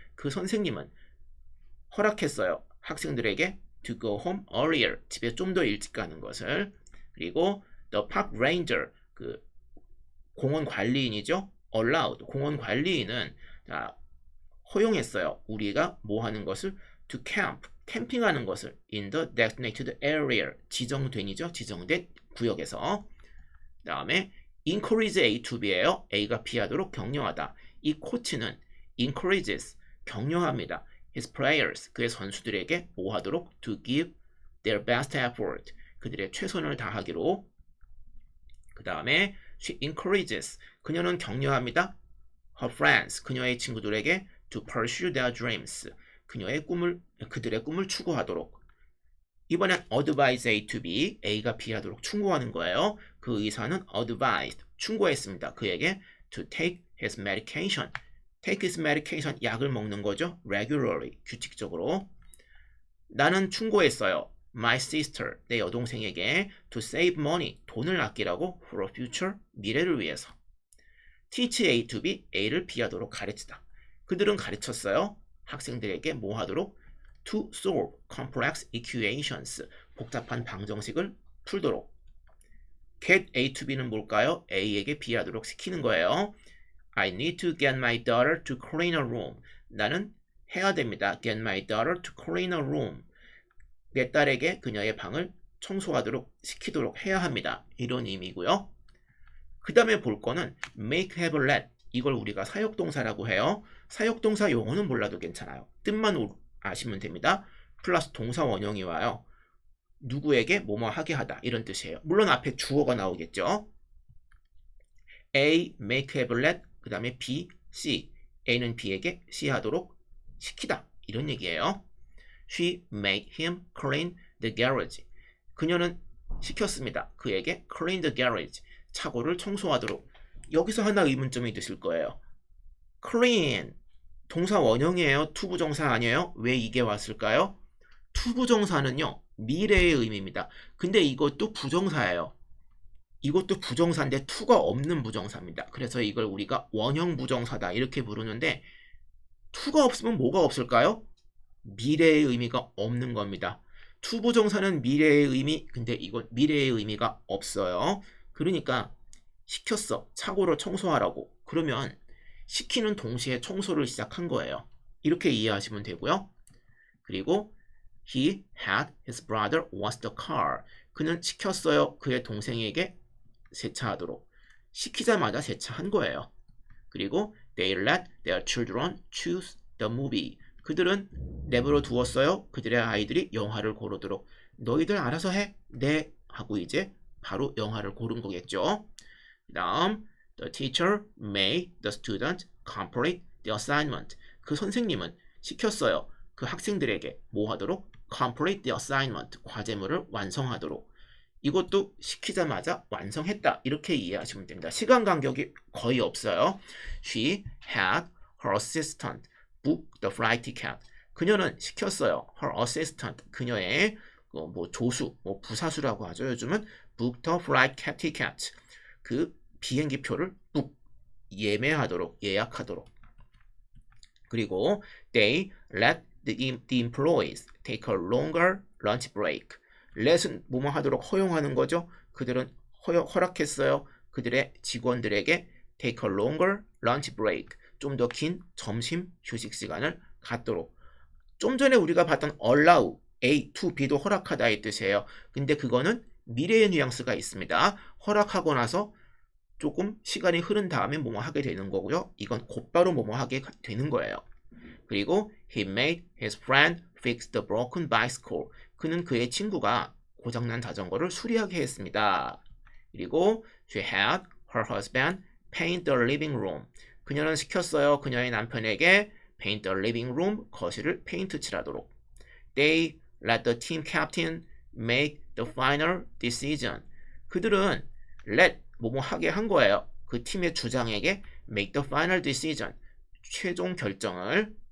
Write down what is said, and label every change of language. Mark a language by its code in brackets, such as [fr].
[ko] 그 선생님은 허락했어요. 학생들에게 [en] to go home earlier, [ko] 집에 좀 더 일찍 가는 것을. 그리고 [en] the park ranger, [ko] 그 공원 관리인이죠. allowed, 공원 관리인은 허용했어요. 우리가 뭐 하는 것을? [en] to camp, [ko] 캠핑하는 것을 [en] in the designated area, [ko] 지정된이죠. 지정된 구역에서. 그 다음에 [en] encourage A to B [ko] 예요. A가 B하도록 격려하다. 이 코치는 encourages, 격려합니다. [en] His players, [ko] 그의 선수들에게 뭐 하도록? [en] to give their best effort, [ko] 그들의 최선을 다하기로. 그 다음에 she encourages, 그녀는 격려합니다. [en] her friends, [ko] 그녀의 친구들에게 [en] to pursue their dreams, [ko] 그들의 꿈을 추구하도록. 이번엔 [en] advise A to B, [ko] A가 B하도록 충고하는 거예요. 그 의사는 advised, 충고했습니다. 그에게 [en] to take his medication, take his medication, [ko] 약을 먹는 거죠. regularly, 규칙적으로. 나는 충고했어요. [en] my sister, [ko] 내 여동생에게 [en] to save money, [ko] 돈을 아끼라고 [en] for a future, [ko] 미래를 위해서. [en] teach A to B, [ko] A를 B하도록 가르치다. 그들은 가르쳤어요. 학생들에게 뭐 하도록? [en] to solve complex equations, [ko] 복잡한 방정식을 풀도록. [en] get A to B [ko] 는 뭘까요? A에게 B하도록 시키는 거예요. [en] I need to get my daughter to clean a room. [ko] 나는 해야 됩니다. [en] get my daughter to clean a room. [ko] 내 딸에게 그녀의 방을 청소하도록 시키도록 해야 합니다. 이런 의미고요. 그 다음에 볼 거는 make, have, let. 이걸 우리가 사역동사라고 해요. 사역동사 용어는 몰라도 괜찮아요. 뜻만 아시면 됩니다. 플러스 동사 원형이 와요. 누구에게 뭐뭐 하게 하다, 이런 뜻이에요. 물론 앞에 주어가 나오겠죠. A, make, have, let. 그 다음에 B, C. A는 B에게 C 하도록 시키다, 이런 얘기예요. [en] She made him clean the garage. [ko] 그녀는 시켰습니다. 그에게 [en] clean the garage, [ko] 차고를 청소하도록. 여기서 하나 의문점이 드실 거예요. clean, 동사 원형이에요. 투부정사 아니에요? 왜 이게 왔을까요? 투부정사는요, 미래의 의미입니다. 근데 이것도 부정사예요. 이것도 부정사인데 to가 없는 부정사입니다. 그래서 이걸 우리가 원형 부정사다 이렇게 부르는데 to가 없으면 뭐가 없을까요? 미래의 의미가 없는 겁니다. to 부정사는 미래의 의미, 근데 이건 미래의 의미가 없어요. 그러니까 시켰어. 차고를 청소하라고. 그러면 시키는 동시에 청소를 시작한 거예요. 이렇게 이해하시면 되고요. [en] 그리고 he had his brother wash the car. [ko] 그는 시켰어요. 그의 동생에게 세차하도록. 시키자마자 세차한 거예요. [en] 그리고 they let their children choose the movie. [ko] 그들은 내버려 두었어요. 그들의 아이들이 영화를 고르도록. 너희들 알아서 해. 네. 하고 이제 바로 영화를 고른 거겠죠. [en] 그 다음 the teacher made the student complete the assignment. [ko] 그 선생님은 시켰어요. 그 학생들에게 뭐 하도록? [en] complete the assignment. [ko] 과제물을 완성하도록. 이것도 시키자마자 완성했다. 이렇게 이해하시면 됩니다. 시간 간격이 거의 없어요. [en] She had her assistant book the flight ticket. [ko] 그녀는 시켰어요. [en] Her assistant. [ko] 그녀의 뭐 조수, 뭐 부사수라고 하죠. [en] 요즘은 book the flight ticket. [ko] 그 비행기표를 book, 예매하도록, 예약하도록. [en] 그리고 they let the employees take a longer lunch break. [ko] let은 뭐뭐 하도록 허용하는 거죠. 그들은 허락했어요. 그들의 직원들에게 [en] take a longer lunch break. [ko] 좀 더 긴 점심 휴식 시간을 갖도록. 좀 전에 우리가 봤던 [en] allow, A to B [ko] 도 허락하다 이 뜻이에요. 근데 그거는 미래의 뉘앙스가 있습니다. 허락하고 나서 조금 시간이 흐른 다음에 뭐뭐 하게 되는 거고요. 이건 곧바로 뭐뭐 하게 되는 거예요. [en] 그리고 he made his friend fix the broken bicycle. [ko] 그는 그의 친구가 고장난 자전거를 수리하게 했습니다. [en] 그리고 she had her husband paint the living room. [ko] 그녀는 시켰어요. 그녀의 남편에게 [en] paint the living room, [ko] 거실을 페인트 칠하도록. [en] They let the team captain make the final decision. [ko] 그들은 let 뭐뭐 하게 한 거예요. 그 팀의 주장에게 [en] make the final decision, [ko] 최종 결정을.